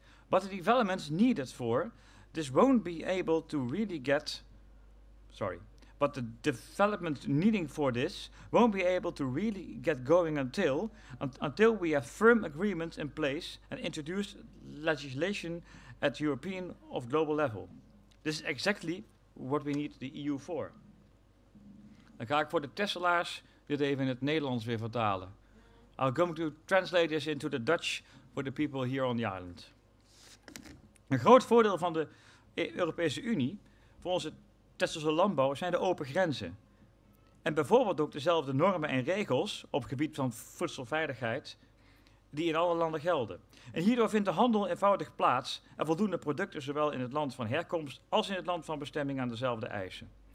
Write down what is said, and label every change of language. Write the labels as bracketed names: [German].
[English] But the developments needed for this won't be able to really get, but the development needing for this won't be able to really get going until we have firm agreements in place and introduce legislation at European or global level. This is exactly what we need the EU for. [Dutch] Dan ga ik voor de Tesselaars dit even in het Nederlands weer vertalen. [English] I'm going to translate this into the Dutch for the people here on the island. [Dutch] Een groot voordeel van de Europese Unie voor onze Texelse landbouw zijn de open grenzen. En bijvoorbeeld ook dezelfde normen en regels op het gebied van voedselveiligheid die in alle landen gelden. En hierdoor vindt de handel eenvoudig plaats en voldoen producten zowel in het land van herkomst als in het land van bestemming aan dezelfde eisen.